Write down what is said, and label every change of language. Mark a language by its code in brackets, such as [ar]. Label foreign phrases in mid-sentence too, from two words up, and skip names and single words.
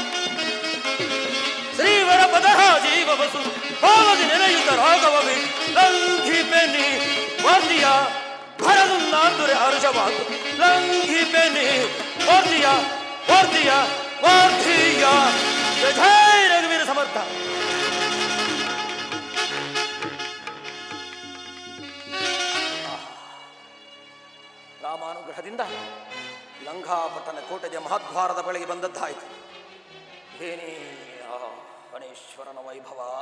[kn] ಶ್ರೀವರ ಪದ ಜೀವವ ಸು ಭಾವದಿ ನೆನೆಯುತ್ತ ರಾಘವವಿ ಲಂಘಿಪೆನಿ ವಾರ್ಧಿಯ ಭರದುಂ ನಾಂದುರೆ ಹರ್ಷವಾಂತು ಲಂಘಿಪೆನಿ ವಾರ್ಧಿಯ ವಾರ್ಧಿಯ ವಾರ್ಧಿಯ. ಜೈ ರಘುವೀರ ಸಮರ್ಥ. ರಾಮಾನುಗ್ರಹದಿಂದ ಲಂಘಾಪಟ್ಟಣ ಕೋಟೆಯ ಮಹದ್ವಾರದ ಬಳಿಗೆ ಬಂದದ್ದಾಯಿತು. ಏನೇ ಗಣೇಶ್ವರನ ವೈಭವ.